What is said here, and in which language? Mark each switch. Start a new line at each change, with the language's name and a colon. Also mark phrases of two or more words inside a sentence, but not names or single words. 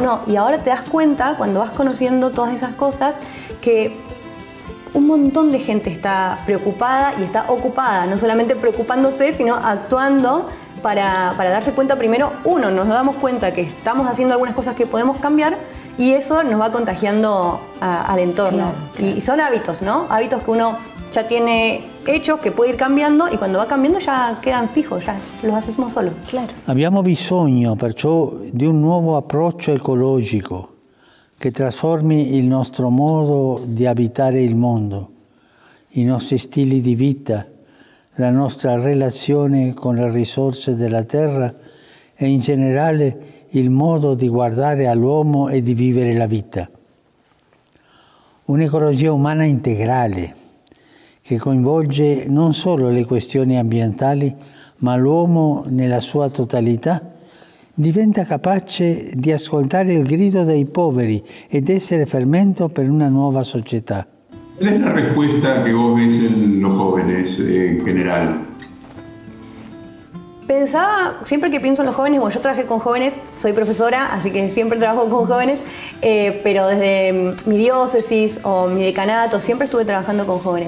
Spanish: No, y ahora te das cuenta, cuando vas conociendo todas esas cosas, que un montón de gente está preocupada y está ocupada, no solamente preocupándose, sino actuando para darse cuenta primero, uno, nos damos cuenta que estamos haciendo algunas cosas que podemos cambiar y eso nos va contagiando al entorno. Claro. Y son hábitos, ¿no? Hábitos que uno ya tiene hechos, que puede ir cambiando y cuando va cambiando ya quedan fijos, ya los hacemos solos. Claro.
Italian: Abbiamo bisogno perciò di un nuovo approccio ecologico che trasformi il nostro modo di abitare il mondo, i nostri stili di vita, la nostra relazione con le risorse della terra e in generale il modo di guardare all'uomo e di vivere la vita. Un'ecologia umana integrale che coinvolge non solo le questioni ambientali, ma l'uomo nella sua totalità, diventa capace di ascoltare il grido dei poveri ed essere fermento per una nuova società.
Spanish: ¿Cuál es la respuesta que vos ves en los jóvenes en general? Pensaba, siempre que pienso en los jóvenes, bueno, yo trabajé con jóvenes, soy profesora, así que siempre trabajo con jóvenes, pero desde mi diócesis o mi decanato siempre estuve trabajando con jóvenes.